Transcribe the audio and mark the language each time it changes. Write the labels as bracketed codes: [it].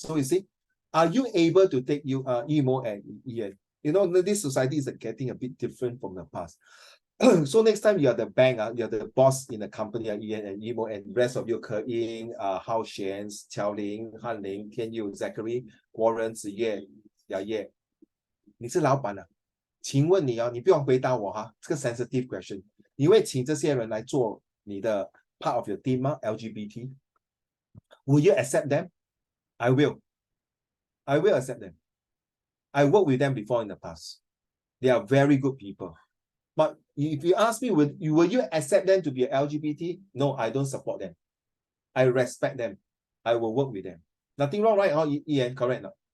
[en] So you see, are you able to take Emo and Ian? You know, this society is getting a bit different from the past. So next time you are the bank, you're the boss in the company, Ian and Emo, and rest of you, Ke Ying, Hao Xian, Qiao Ling, Han Ling, Tian Yu, Zachary, Warren, Ziye, Ye. [zh] 你是老板啊，请问你你不用回答我哈，这个 [en] sensitive question， [zh] 你会请这些人来做你的 [en] part of your team [zh] 吗 ？LGBT， [en] will you accept them? I will accept them. I worked with them before in the past. They are very good people. But if you ask me, will you accept them to be LGBT? No, I don't support them. I respect them. I will work with them. Nothing wrong, right? Ian, correct? No?